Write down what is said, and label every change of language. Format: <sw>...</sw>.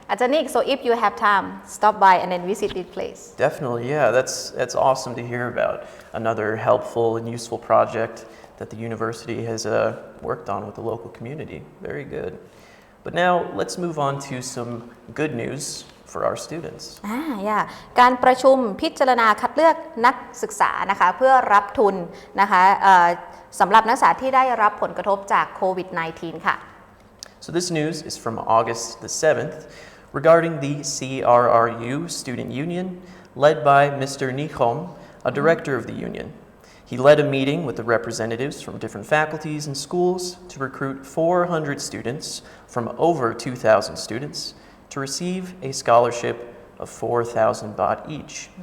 <en>Ajahn Nick, so if you have time, stop by and then visit this place. Definitely, yeah, that's awesome to hear about. Another helpful and useful project that the university has worked on with the local community. Very good. But now let's move on to some good news for our students.</en> <th>yeah การประชุมพิจารณาคัดเลือกนักศึกษานะคะเพื่อรับทุนนะคะสำหรับนักศึกษาที่ได้รับผลกระทบจากโควิด -19 ค่ะ</th> <en>So this news is from August the 7th regarding the CRRU student union led by Mr. Nichom, a director of the union. He led a meeting with the representatives from different faculties and schools to recruit 400 students from over 2,000 students to receive a scholarship of 4,000 baht each.</en>